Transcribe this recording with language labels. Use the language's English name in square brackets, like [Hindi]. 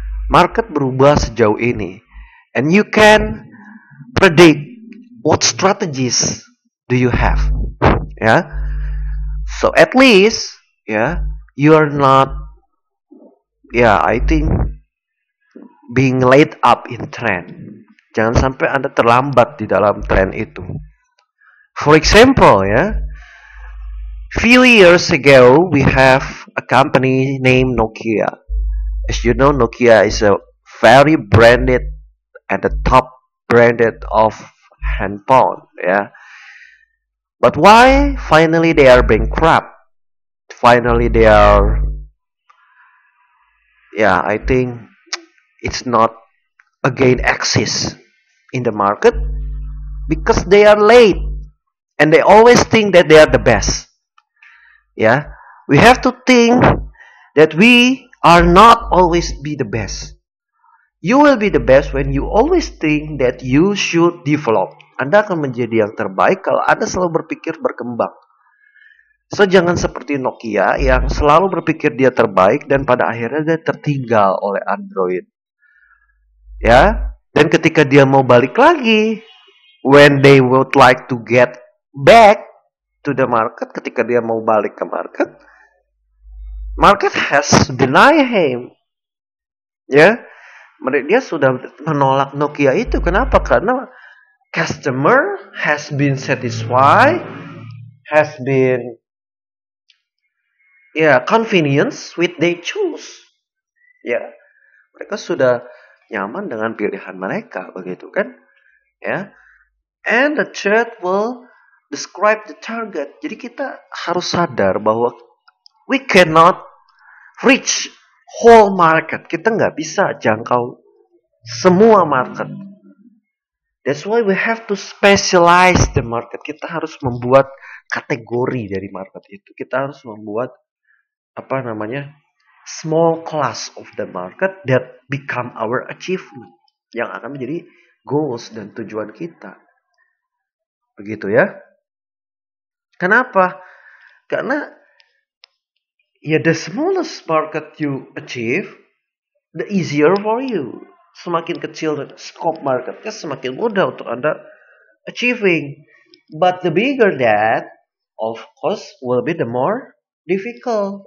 [Indonesian] Market berubah sejauh ini. [English] And you can predict what strategies do you have. Yeah. So at least, you are not, I think being late up in trend. [Indonesian] Jangan sampai Anda terlambat di dalam trend itu. [English] For example, few years ago we have a company named Nokia. As you know, Nokia is a very branded and the top branded of handphone, But why finally they are bankrupt? Finally they are, I think it's not again exist in the market because they are late and they always think that they are the best. Yeah, we have to think that we are not always be the best. You will be the best when you always think that you should develop. [Indonesian] Anda akan menjadi yang terbaik kalau Anda selalu berpikir berkembang. So, jangan seperti Nokia yang selalu berpikir dia terbaik dan pada akhirnya dia tertinggal oleh Android. Ya, dan ketika dia mau balik lagi, [English] when they would like to get back to the market, [Indonesian] ketika dia mau balik ke market [English] has denied him. [Indonesian] Ya, dia sudah menolak Nokia itu. Kenapa? [English] Karena customer has been satisfied, has been convenience with they choose. [Indonesian] Ya, mereka sudah nyaman dengan pilihan mereka, begitu kan? Ya. [English] And the third will describe the target. [Indonesian] Jadi kita harus sadar bahwa [English] we cannot reach whole market. [Indonesian] Kita nggak bisa jangkau semua market. [English] That's why we have to specialize the market. [Indonesian] Kita harus membuat kategori dari market itu. Kita harus membuat [English] small class of the market that become our achievement, [Indonesian] yang akan menjadi goals dan tujuan kita. Begitu ya. Kenapa? [English] Karena the smallest market you achieve, the easier for you. [Indonesian] Semakin kecil scope marketnya, semakin mudah untuk Anda achieving. [English] But the bigger that, of course, will be the more difficult.